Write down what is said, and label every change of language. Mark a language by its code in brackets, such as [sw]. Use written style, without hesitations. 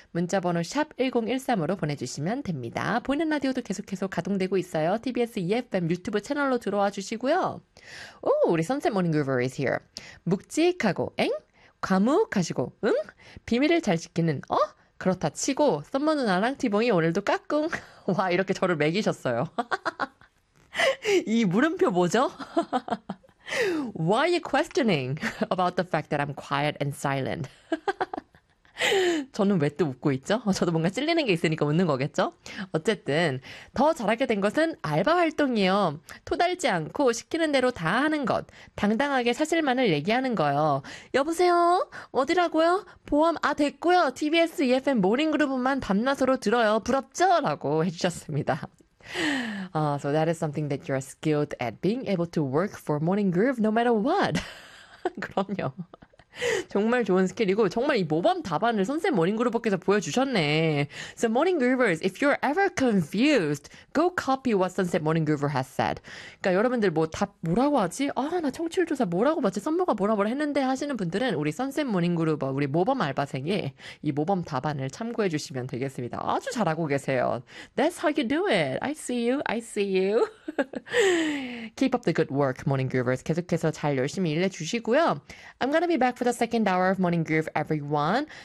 [ko] 문자번호 샵 1013으로 보내주시면 됩니다. 보이는 라디오도 계속해서 가동되고 있어요. TBS EFM 유튜브 채널로 들어와 주시고요. 오, 우리 선셋 모닝그룹어 [en] is here. [ko] 묵직하고 엥? 과묵하시고 응? 비밀을 잘 지키는 어? 그렇다 치고 썸머 누나랑 티봉이 오늘도 까꿍 와 이렇게 저를 매기셨어요. 이 물음표 뭐죠? [en] Why are you questioning about the fact that I'm quiet and silent? [ko] 저는 왜 또 웃고 있죠? 저도 뭔가 찔리는 게 있으니까 웃는 거겠죠? 어쨌든 더 잘하게 된 것은 알바 활동이요. 토달지 않고 시키는 대로 다 하는 것. 당당하게 사실만을 얘기하는 거요. 여보세요? 어디라고요? 보험 아 됐고요. TBS EFM 모닝그룹만 밤낮으로 들어요. 부럽죠? 라고 해주셨습니다. [en] So that is something that you're skilled at being able to work for Morning Groove no matter what. [ko] 그럼요. 정말 좋은 스킬이고 정말 이 모범 답안을 선생님 머닝 그룹께서 보여주셨네. [en] So morning groovers, if you're ever confused, go copy what 선생님 머닝 그룹 has said. [ko] 그러니까 여러분들 뭐답 뭐라고 하지? 아, 나 청취율 조사 뭐라고 봤지? 선모가 뭐라고 했는데 하시는 분들은 우리 선생님 머닝 그룹 우리 모범 알바생의 이 모범 답안을 참고해 주시면 되겠습니다. 아주 잘하고 계세요. [en] That's how you do it. I see you. I see you. Keep up the good work, morning groovers. [ko] 계속해서 잘 열심히 일해 주시고요. [en] I'm gonna be back for the second hour of Morning Groove, everyone.